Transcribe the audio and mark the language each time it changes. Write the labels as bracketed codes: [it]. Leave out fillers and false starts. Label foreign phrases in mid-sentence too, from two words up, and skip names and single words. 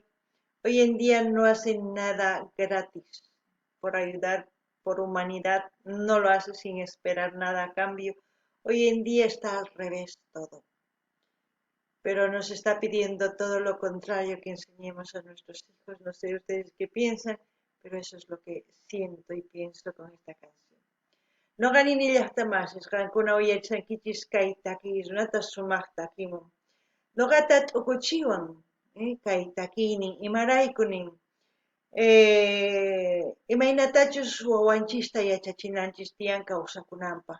[es] Hoy en día no hacen nada gratis por ayudar, por humanidad, no lo hace sin esperar nada a cambio. Hoy en día está al revés todo. Pero nos está pidiendo todo lo contrario que enseñemos a nuestros hijos. No sé ustedes qué piensan, pero eso es lo que siento y pienso con esta canción. [qu] No ganin llaqtamasis, qankuna uyaysankichis kay takiykunata sumaqtakimun. Nuqata t'ukuchiwan kay takiynin imaraykunin Imaynatachus wawanchista yachachinanchis tiyan kawsakunanpaq.